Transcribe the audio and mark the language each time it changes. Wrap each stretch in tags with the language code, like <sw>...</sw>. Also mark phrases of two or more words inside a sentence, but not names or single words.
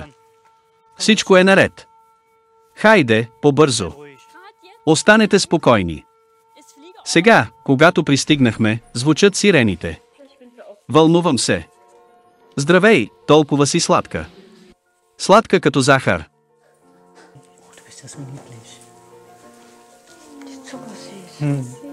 <bg>Всичко е наред. Хайде, по-бързо. Останете спокойни. Сега, когато пристигнахме, звучат сирените. Вълнувам се. Здравей, толкова си сладка. Сладка като захар.</bg> <de>Du bist ja so niedlich. Die ist zuckersüß.</de>